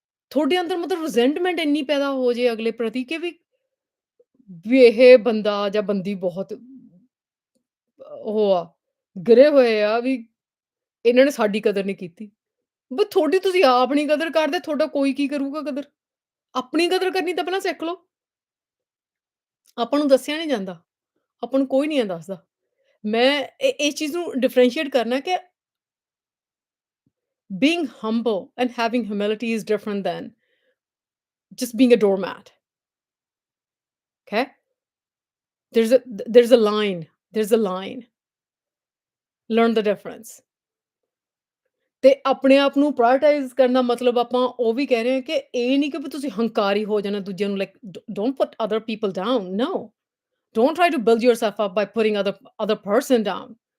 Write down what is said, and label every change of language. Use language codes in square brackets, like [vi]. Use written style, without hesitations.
[pa] ਤੁਹਾਡੇ ਅੰਦਰ ਮਤਲਬ ਰਿਜ਼ੈਂਟਮੈਂਟ ਇੰਨੀ ਪੈਦਾ ਹੋ ਜੇ ਅਗਲੇ ਪ੍ਰਤੀ ਕਿ ਵੀ ਇਹ ਬੰਦਾ ਜਾਂ ਬੰਦੀ ਬਹੁਤ ਉਹ ਆ, ਗਿਰੇ ਹੋਏ ਆ ਵੀ ਇਹਨਾਂ ਨੇ ਸਾਡੀ ਕਦਰ ਨਹੀਂ ਕੀਤੀ। ਬਈ ਤੁਹਾਡੀ ਤੁਸੀਂ ਆਪ ਨਹੀਂ ਕਦਰ ਕਰਦੇ, ਤੁਹਾਡਾ ਕੋਈ ਕੀ ਕਰੂਗਾ ਕਦਰ? ਆਪਣੀ ਕਦਰ ਕਰਨੀ ਤਾਂ ਪਹਿਲਾਂ ਸਿੱਖ ਲਓ। ਆਪਾਂ ਨੂੰ ਦੱਸਿਆ ਨਹੀਂ ਜਾਂਦਾ, ਆਪਾਂ ਨੂੰ ਕੋਈ ਨਹੀਂ ਦੱਸਦਾ। ਮੈਂ ਇਸ ਚੀਜ਼ ਨੂੰ ਡਿਫਰੈਂਸ਼ੀਏਟ ਕਰਨਾ ਕਿ [en] being humble and having humility is different than just being a doormat, okay? There's a line, there's a line. Learn the difference. [pa] ਤੇ ਆਪਣੇ ਆਪ ਨੂੰ ਪ੍ਰਾਇਓਰਟਾਈਜ਼ ਕਰਨ ਦਾ ਮਤਲਬ ਆਪਾਂ ਉਹ ਵੀ ਕਹਿ ਰਹੇ ਹਾਂ ਕਿ ਇਹ ਨਹੀਂ ਕਿ ਵੀ ਤੁਸੀਂ ਹੰਕਾਰੀ ਹੋ ਜਾਣਾ ਦੂਜਿਆਂ ਨੂੰ [en] Like don't put other people down, no. Don't try to build yourself up by putting other person down.